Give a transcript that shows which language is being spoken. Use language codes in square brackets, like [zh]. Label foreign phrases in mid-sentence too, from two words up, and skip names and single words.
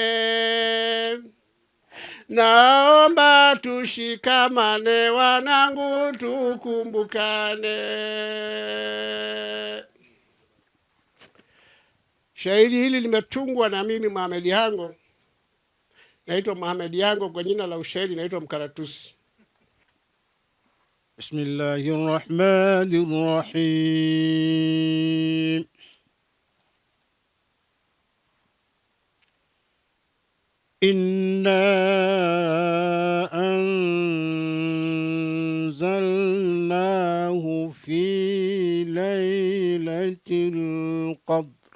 [sw] Naomba tushikamane wanangu, tukumbukane. Shairi hili limetungwa na mimi Mohamed Yango. Naitwa Mohamed Yango, kwa jina la ushairi naitwa Mkaratusi. [ar] بسم الله الرحمن الرحيم. إنا أنزلناه في ليلة القدر.